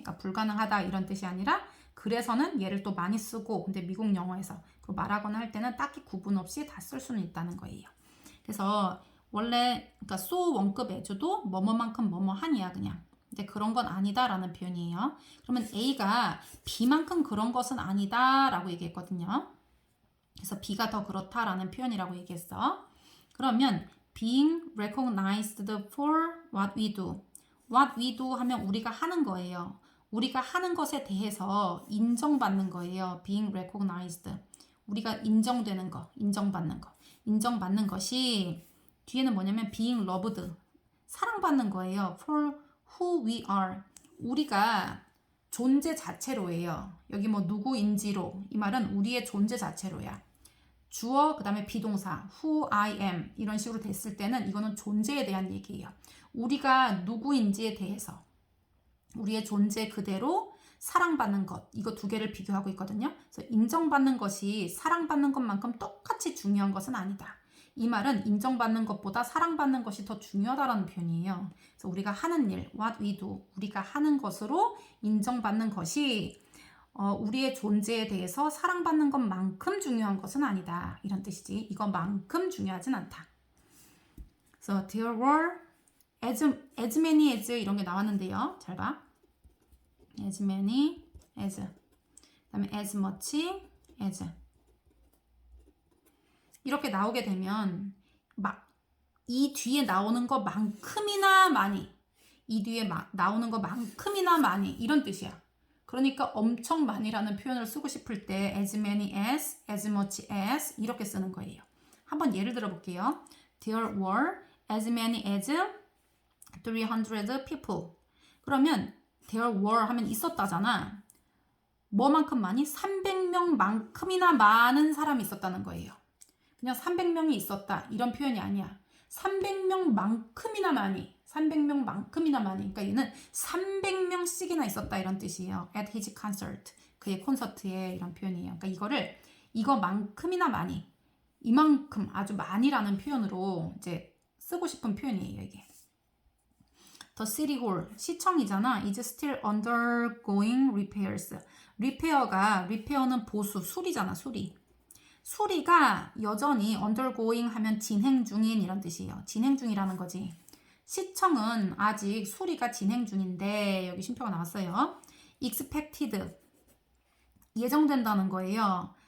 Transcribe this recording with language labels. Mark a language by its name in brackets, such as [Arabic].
[Korean] 그러니까 불가능하다 이런 뜻이 아니라 그래서는 얘를 또 많이 쓰고 근데 미국 영어에서 그리고 말하거나 할 때는 딱히 구분 없이 다 쓸 수는 있다는 거예요. 그래서 원래 그러니까 so 원급 as도 뭐뭐만큼 뭐뭐하니야 그냥. 근데 그런 건 아니다 라는 표현이에요. 그러면 A가 B만큼 그런 것은 아니다 라고 얘기했거든요. 그래서 B가 더 그렇다라는 표현이라고 얘기했어. [English] 그러면 being recognized for what we do. what we do [Korean] 하면 우리가 하는 거예요. 우리가 하는 것에 대해서 인정받는 거예요. [English] being recognized. [Korean] 우리가 인정되는 거, 인정받는 거. 인정받는 것이 뒤에는 뭐냐면 [English] being loved. [Korean] 사랑받는 거예요. [English] for who we are. [Korean] 우리가 존재 자체로예요. 여기 뭐 누구인지로. 이 말은 우리의 존재 자체로야. 주어 그 다음에 비동사 who I am 이런 식으로 됐을 때는 이거는 존재에 대한 얘기예요. 우리가 누구인지에 대해서 우리의 존재 그대로 사랑받는 것 이거 두 개를 비교하고 있거든요. 그래서 인정받는 것이 사랑받는 것만큼 똑같이 중요한 것은 아니다. 이 말은 인정받는 것보다 사랑받는 것이 더 중요하다는 표현이에요. 그래서 우리가 하는 일, [English] what we do, [Korean] 우리가 하는 것으로 인정받는 것이 우리의 존재에 대해서 사랑받는 것만큼 중요한 것은 아니다. 이런 뜻이지. 이것만큼 중요하진 않다. [English] 그래서 there were as many as [Korean] 이런 게 나왔는데요. 잘 봐. [English] as many as [Korean] 그 다음에 [English] as much as [Korean] 이렇게 나오게 되면 이 뒤에 나오는 것만큼이나 많이 이 뒤에 나오는 것만큼이나 많이 이런 뜻이야. 그러니까 엄청 많이라는 표현을 쓰고 싶을 때 as many as, as much as 이렇게 쓰는 거예요. 한번 예를 들어 볼게요. [English] There were as many as 300 people. [Korean] 그러면 [English] there were [Korean] 하면 있었다잖아. 뭐만큼 많이? 300명만큼이나 많은 사람이 있었다는 거예요. 그냥 300명이 있었다 이런 표현이 아니야. 300명만큼이나 많이. 300명만큼이나 많이. 그러니까 얘는 300명씩이나 있었다 이런 뜻이에요. [English] At his concert. [Korean] 그의 콘서트에 이런 표현이에요. 그러니까 이거를 이거만큼이나 많이. 이만큼 아주 많이라는 표현으로 이제 쓰고 싶은 표현이에요, 이게. [English] The city hall, [Korean] 시청이잖아. [English] is still undergoing repairs. [Korean] 리페어는 보수, 수리잖아, 수리. 수리가 여전히 undergoing 하면 진행 중인 이런 뜻이에요. 진행 중이라는 거지. 시청은 아직 수리가 진행 중인데 여기 쉼표가 나왔어요. expected, 예정된다는 거예요.